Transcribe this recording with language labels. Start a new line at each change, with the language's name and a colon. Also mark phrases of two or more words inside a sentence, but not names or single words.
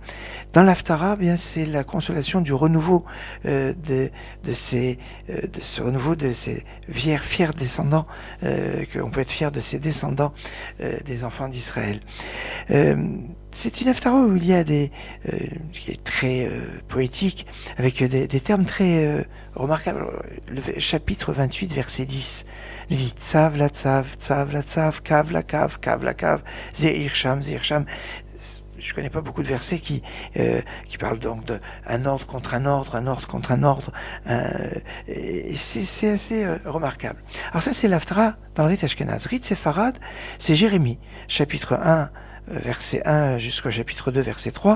French: Dans l'Haftara, bien c'est la consolation du renouveau de ces fiers descendants, qu'on peut être fier de ces descendants des enfants d'Israël. C'est une Haftara où il y a qui est très poétique, avec des termes très remarquables. Le chapitre 28, verset 10, nous dit
Hebrew: צו לצו צו לצו קו לקו קו לקו זעיר שם זעיר שם.
French: Je connais pas beaucoup de versets qui parlent donc d'un ordre contre un ordre, un ordre contre un ordre. Et c'est assez remarquable. Alors ça, c'est l'Haftara dans le rite ashkénaze. Rite séfarade, c'est Jérémie, chapitre 1, verset 1 jusqu'au chapitre 2, verset 3.